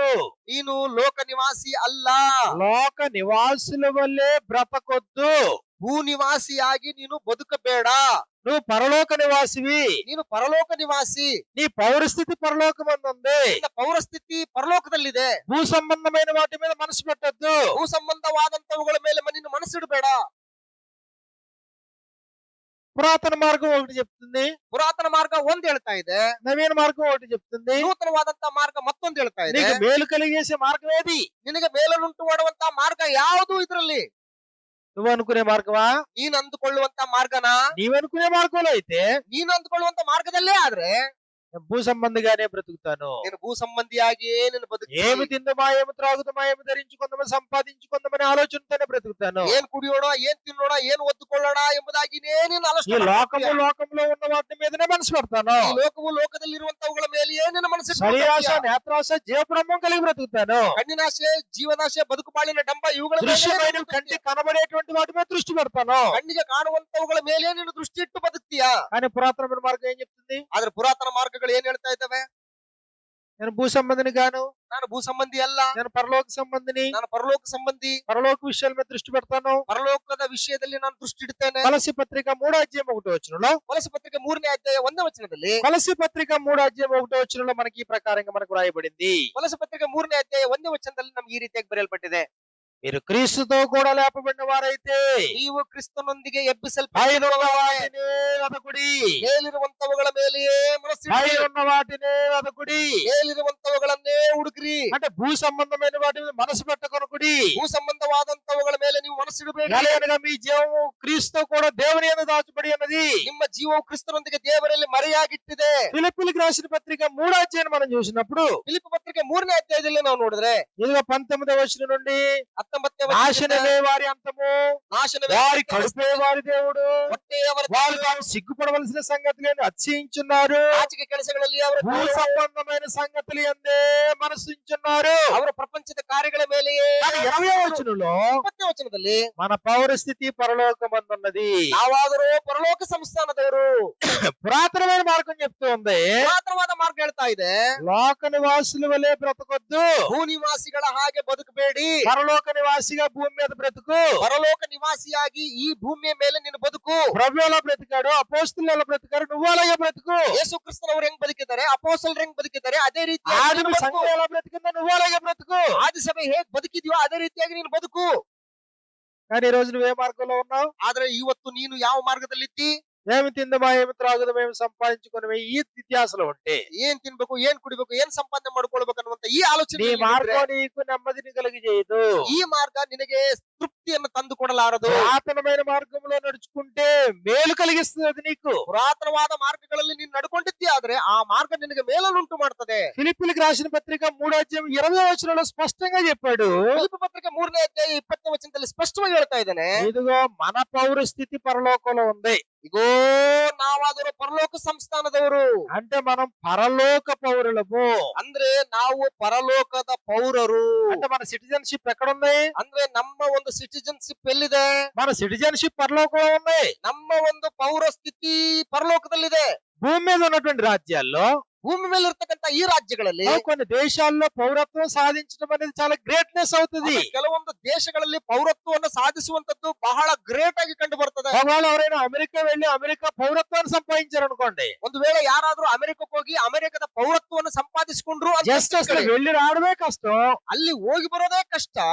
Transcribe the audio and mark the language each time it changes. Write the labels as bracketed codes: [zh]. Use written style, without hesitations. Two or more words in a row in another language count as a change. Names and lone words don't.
[kn] ನೀನು ಲೋಕ ನಿವಾಸಿ ಅಲ್ಲ. [te] లోక నివాసుల వల్లే బ్రతకొద్దు. [kn] ಭೂ ನಿವಾಸಿಯಾಗಿ ನೀನು ಬದುಕಬೇಡ. [te] నువ్వు పరలోక నివాసివి. [kn] ನೀನು ಪರಲೋಕ ನಿವಾಸಿ. [te] నీ పౌరస్థితి పరలోకమందుంది. [kn] ನಿನ್ನ ಪೌರಸ್ಥಿತಿ ಪರಲೋಕದಲ್ಲಿದೆ. [te] భూ సంబంధమైన వాటి మీద మనసు పెట్టద్దు. [kn] ಭೂ ಸಂಬಂಧವಾದಂತವುಗಳ ಮೇಲೆ ನೀನು ಮನಸ್ಸಿಡಬೇಡ. [te] పురాతన మార్గం ఒకటి చెప్తుంది, [kn] ಪುರಾತನ ಮಾರ್ಗ ಒಂದ್ ಹೇಳ್ತಾ ಇದೆ, [te] నవీన మార్గం ఒకటి చెప్తుంది. [kn] ನೂತನವಾದಂತ ಮಾರ್ಗ ಮತ್ತೊಂದು ಹೇಳ್ತಾ ಇದೆ. [te] నీకు మేలు కలిగేసే మార్గం ఏది? [kn] ನಿನಗೆ ಮೇಲನ್ನುಂಟು ಮಾಡುವಂತ ಮಾರ್ಗ ಯಾವುದು ಇದರಲ್ಲಿ? [te] నువ్వు అనుకునే మార్గమా? [kn] ನೀನ್ ಅಂದುಕೊಳ್ಳುವಂತ ಮಾರ್ಗನ? [te] నీవనుకునే మార్గంలో అయితే [kn] ನೀನು ಅಂದುಕೊಳ್ಳುವಂತ ಮಾರ್ಗದಲ್ಲೇ ಆದ್ರೆ [te] నేను భూ సంబంధిగానే బ్రతుకుతాను. [kn] ನೀನು ಭೂ ಸಂಬಂಧಿಯಾಗಿಯೇ ನೀನು ಬದುಕ್ತಿ. [te] ఏమి తిందమా, ఏమి త్రాగుదమా, ఏమి ధరించుకుందామా, సంపాదించుకుందామనే ఆలోచనతోనే బ్రతుకుతాను. [kn] ಏನ್ ಕುಡಿಯೋಣ, ಏನ್ ತಿನ್ನೋಣ, ಏನ್ ಒದ್ದುಕೊಳ್ಳೋಣ ಎಂಬುದಾಗಿನೇ ನೀನು [te] ఈ [kn] ಆಲೋಚನೆ [te] లోకంలో ఉన్న వాటి మీదనే మనసు పెడతాను. [kn] ಈ ಲೋಕವು ಲೋಕದಲ್ಲಿರುವಂತವುಗಳ ಮೇಲೆಯೇ ನಿನ್ನ ಮನಸ್ಸು. [te] శరీరాశ, నేత్రాశ, జీవబ్రహ్మం కలిగి బ్రతుకుతాను. [kn] ಕಣ್ಣಿನಾಶೆ, ಜೀವನಾಶೆ, ಬದುಕು ಬಾಳಿನ ಡಂಬ ಇವುಗಳ ಮೇಲೆ [te] దృశ్యమైన కంటి కనబడేటువంటి వాటి మీద దృష్టి పెడతాను. [kn] ಕಣ್ಣಿಗೆ ಕಾಣುವಂತವುಗಳ ಮೇಲೆ ನೀನು ದೃಷ್ಟಿ ಇಟ್ಟು ಬದುಕ್ತೀಯಾ. [te] కానీ పురాతనమైన మార్గం ఏం చెప్తుంది? [kn] ಆದ್ರೆ ಪುರಾತನ ಮಾರ್ಗಗಳು ಏನ್ ಹೇಳ್ತಾ ಇದ್ದಾವೆ? [te] నేను భూ సంబంధిని గాను, [kn] ನಾನು ಭೂ ಸಂಬಂಧಿ ಅಲ್ಲ, [te] నేను పరలోక సంబంధిని, [kn] ನಾನು పರಲೋಕ ಸಂಬಂಧಿ. [te] పరలోక విషయాల మీద దృష్టి పెడతాను. [kn] ಪರಲೋಕದ ವಿಷಯದಲ್ಲಿ ನಾನು ದೃಷ್ಟಿ ಇಡ್ತೇನೆ. [te] కొలస్సీ పత్రిక 3:1 [kn] ಕೊಲೊಸ್ಸೆ ಪತ್ರಿಕೆ 3ನೇ ಅಧ್ಯಾಯ 1ನೇ ವಚನದಲ್ಲಿ, [te] కొలస్సీ పత్రిక 3:1 మనకి ఈ ప్రకారంగా మనకు రాయబడింది. [kn] ಕೊಲೊಸ್ಸೆ ಪತ್ರಿಕೆ 3ನೇ ಅಧ್ಯಾಯ 1ನೇ ವಚನದಲ್ಲಿ ನಮ್ಗೆ ಈ ರೀತಿಯಾಗಿ ಬರೆಯಲ್ಪಟ್ಟಿದೆ, [te] మీరు క్రీస్తుతో కూడా లేపబడిన వారైతే [kn] ನೀವು ಕ್ರಿಸ್ತನೊಂದಿಗೆ [te] పైన ఉన్న [kn] ಎಬ್ಬಿಸಲ್ಪಟ್ಟಿರುವಾಗ [te] వాటినే వెదకుడి, [kn] ಮೇಲಿರುವಂತವುಗಳ ಮೇಲೆಯೇ ಮನಸ್ಸಿಡಿ, [te] పైన ఉన్న వాటినే వెదకుడి. [kn] ಮೇಲಿರುವಂತವುಗಳನ್ನೇ ಹುಡುಕ್ರಿ. [te] అంటే భూ సంబంధమైన వాటి మీద మనసు పెట్టకొనకుడి. [kn] ಭೂ ಸಂಬಂಧವಾದಂತವುಗಳ ಮೇಲೆ ನೀವು ಮನಸ್ಸಿಡಬೇಡಿ. [te] ఎలాగనగా మీ జీవము క్రీస్తుతో కూడా దేవుని యందు దాచబడి ఉన్నది. [kn] ನಿಮ್ಮ ಜೀವವು ಕ್ರಿಸ್ತನೊಂದಿಗೆ ದೇವರಲ್ಲಿ ಮರೆಯಾಗಿಟ್ಟಿದೆ. [te] ఫిలిప్పీయులకు రాసిన పత్రిక 3 మనం చూసినప్పుడు [kn] ಫಿಲಿಪ್ಪಿ ಪತ್ರಿಕೆ 3ನೇ ಅಧ್ಯಾಯದಲ್ಲಿ ನಾವು ನೋಡಿದ್ರೆ [te] ఇదిగో 19వ నుండి [kn] 19ನೇ [te] నాశనమే వారి అంతము, [kn] ನಾಶನವೇ [te] వారి కడుపే వారి దేవుడు, [kn] ಹೊಟ್ಟೆಯವರ [te] వారు తాము సిగ్గుపడవలసిన సంగతులను అతిశయించున్నారు, [kn] ಆಚಿಕೆ ಕೆಲಸಗಳಲ್ಲಿ ಅವರ [te] భూ సంబంధమైన సంగతులు ఎందే మనసుంచున్నారు. [kn] ಅವರ ಪ್ರಪಂಚದ ಕಾರ್ಯಗಳ ಮೇಲೆಯೇ. [te] కానీ 20వ వచనంలో [kn] 20ನೇ ವಚನದಲ್ಲಿ [te] మన పౌరస్థితి పరలోకమందున్నది. [kn] ನಾವಾದರೂ ಪರಲೋಕ ಸಂಸ್ಥಾನದವರು. [te] పురాతనమైన మార్గం చెప్తూ ఉంది, [kn] ಪುರಾತನವಾದ ಮಾರ್ಗ ಹೇಳ್ತಾ ಇದೆ, [te] లోక నివాసుల వలె బ్రతకొద్దు, [kn] ಭೂ ನಿವಾಸಿಗಳ ಹಾಗೆ ಬದುಕಬೇಡಿ. [te] పరలోక నివాసిగా భూమి మీద బ్రతుకు. [kn] ಪರಲೋಕ ನಿವಾಸಿಯಾಗಿ ಈ ಭೂಮಿಯ ಮೇಲೆ ನೀನು ಬದುಕು. [te] ప్రభు ఎలా బ్రతికాడు, అపోస్తులు ఎలా బ్రతికారు, నువ్వు అలాగే బ్రతుకు. [kn] ಯೇಸು ಕ್ರಿಸ್ತನವರು ಹೆಂಗ್ ಬದುಕಿದ್ದಾರೆ, ಅಪೊಸ್ತಲರು ಹೆಂಗ್ ಬದುಕಿದ್ದಾರೆ, ಅದೇ ರೀತಿ [te] ఆదిమ సంఘం ఎలా బ్రతికిందో నువ్వు అలాగే బ్రతుకు. [kn] ಆದಿಸಭೆ ಹೇಗ್ ಬದುಕಿದ್ಯೋ ಅದೇ ರೀತಿಯಾಗಿ ನೀನು ಬದುಕು. [te] కానీ ఈ రోజు నువ్వే మార్గంలో ఉన్నావు? [kn] ಆದ್ರೆ ಇವತ್ತು ನೀನು ಯಾವ ಮಾರ್ಗದಲ್ಲಿದ್ದಿ? [te] ఏమి తిందమా, ఏమి త్రాగుదమా, ఏమి సంపాదించుకుని ఈ ధ్యాసలో ఉంటే [kn] ಏನ್ ತಿನ್ಬೇಕು, ಏನ್ ಕುಡಿಬೇಕು, ಏನ್ ಸಂಪಾದನೆ ಮಾಡ್ಕೊಳ್ಬೇಕು ಅನ್ನುವಂತ ಈ [te] నీ [kn] ಆಲೋಚನೆ [te] మార్గం నీకు నెమ్మదిని కలిగజేయదు. [kn] ಈ ಮಾರ್ಗ ನಿನಗೆ ತೃಪ್ತಿಯನ್ನು ತಂದು ಕೊಡಲಾರದು. [te] పురాతనమైన మార్గంలో నడుచుకుంటే మేలు కలిగిస్తుంది అది నీకు. [kn] ಪುರಾತನವಾದ ಮಾರ್ಗಗಳಲ್ಲಿ ನೀನು ನಡ್ಕೊಂಡಿದ್ದಿ ಆದ್ರೆ ಆ ಮಾರ್ಗ ನಿನಗೆ ಮೇಲನ್ನುಂಟು ಮಾಡ್ತದೆ. [te] ఫిలిప్పీయులకు రాసిన పత్రిక 3:20 స్పష్టంగా చెప్పాడు. [kn] ಫಿಲಿಪ್ಪಿ ಪತ್ರಿಕೆ 3:20 ಸ್ಪಷ್ಟವಾಗಿ ಹೇಳ್ತಾ ಇದ್ದಾನೆ, [te] ఇదిగో మన పౌర స్థితి పరలోకంలో ఉంది. [kn] ಇಗೋ ನಾವಾದರೂ ಪರಲೋಕ ಸಂಸ್ಥಾನದವರು. [te] అంటే మనం పరలోక పౌరులము. [kn] ಅಂದ್ರೆ ನಾವು ಪರಲೋಕದ ಪೌರರು. [te] అంటే మన సిటిజన్షిప్ ఎక్కడుంది? [kn] ಅಂದ್ರೆ ನಮ್ಮ ಒಂದು ಸಿಟಿಜನ್ಶಿಪ್ ಎಲ್ಲಿದೆ? [te] మన సిటిజన్షిప్ పరలోకంలో ఉంది. [kn] ನಮ್ಮ ಒಂದು ಪೌರ ಸ್ಥಿತಿ ಪರಲೋಕದಲ್ಲಿದೆ. [te] భూమి మీద ఉన్నటువంటి రాజ్యాల్లో [kn] ಭೂಮಿ ಮೇಲೆ ಇರ್ತಕ್ಕಂತ ಈ ರಾಜ್ಯಗಳಲ್ಲಿ [te] కొన్ని దేశాల్లో పౌరత్వం సాధించడం అనేది చాలా గ్రేట్నెస్ అవుతుంది. [kn] ಕೆಲವೊಂದು ದೇಶಗಳಲ್ಲಿ ಪೌರತ್ವವನ್ನು ಸಾಧಿಸುವಂತದ್ದು ಬಹಳ ಗ್ರೇಟ್ ಆಗಿ ಕಂಡು ಬರ್ತದೆ. [te] ఒకవేళ ఎవరైనా అమెరికా వెళ్ళి అమెరికా పౌరత్వాన్ని సంపాదించారు అనుకోండి, [kn] ಒಂದು ವೇಳೆ ಯಾರಾದ್ರೂ ಅಮೆರಿಕಕ್ಕೆ ಹೋಗಿ ಅಮೆರಿಕದ ಪೌರತ್ವವನ್ನು ಸಂಪಾದಿಸಿಕೊಂಡ್ರು ಅಂತ [te] జస్ట్ అసలు [kn] ತಿಳ್ಕೊಳ್ಳಿ. [te] వెళ్ళి రావడమే కష్టం. [kn] ಅಲ್ಲಿ ಹೋಗಿ ಬರೋದೇ ಕಷ್ಟ.